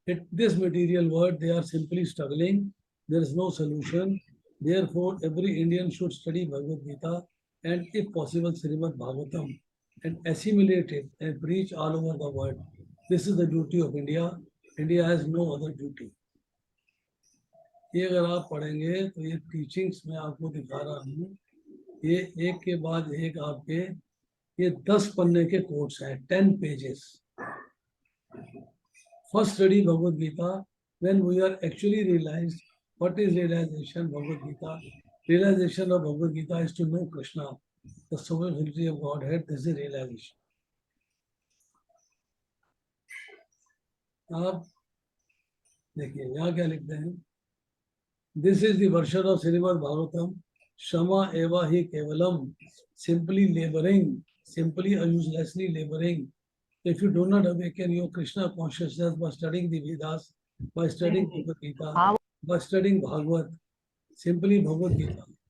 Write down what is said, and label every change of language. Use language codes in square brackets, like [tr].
[en] This material world, they are simply struggling. There is no solution. Therefore, every Indian should study Bhagavad Gita and, if possible, Srimad Bhagavatam and assimilate it and preach all over the world. This is the duty of India. India has no other duty. [hi] ये अगर आप पढ़ेंगे तो ये teachings में आपको दिखा रहा हूँ, ये एक के बाद एक आपके ये 10 पन्ने के कोट्स हैं, [en] 10 pages. First study Bhagavad Gita when we are actually realized what is realization Bhagavad Gita. Realization of Bhagavad Gita is to know Krishna, the sovereignty of Godhead. This is realization. [hi] आप देखिए यहाँ क्या लिखते हैं. [en] This is the version of Srimad Bhagavatam. [sa] Shama eva hi kevalam, [en] simply laboring, simply or uselessly laboring. If you do not awaken your Krishna consciousness by studying the Vedas, by studying Bhagavad Gita, by studying Bhagavad, simply Bhagavad Gita.